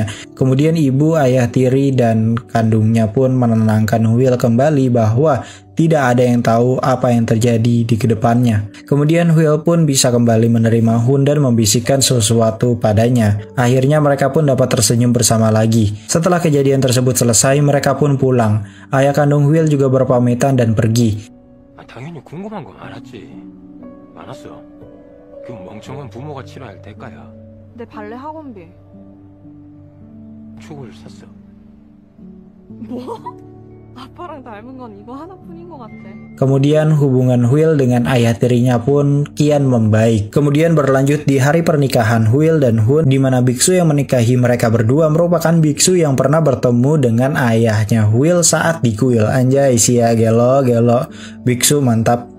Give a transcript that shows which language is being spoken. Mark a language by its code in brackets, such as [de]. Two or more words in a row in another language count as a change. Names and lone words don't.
[id] Kemudian ibu, ayah tiri, dan kandungnya pun menenangkan Will kembali bahwa tidak ada yang tahu apa yang terjadi di kedepannya. Kemudian Will pun bisa kembali menerima Hun dan membisikkan sesuatu padanya. Akhirnya mereka pun dapat tersenyum bersama lagi. Setelah kejadian tersebut selesai, mereka pun pulang. Ayah kandung Will juga berpamitan dan pergi. [ko] 당연히 궁금한 건 알았지. 많았어. 그 멍청한 부모가 치러야 할 대가야. 내 발레 학원비. 축을 샀어. 뭐? 아빠랑 닮은 건 이거 하나뿐인 것 같아. [id] Kemudian hubungan Will dengan ayah tirinya pun kian membaik. Kemudian berlanjut di hari pernikahan Will dan Hun, di mana biksu yang menikahi mereka berdua merupakan biksu yang pernah bertemu dengan ayahnya Will saat di kuil. [su] Anjay sia gelo. [id] Biksu mantap.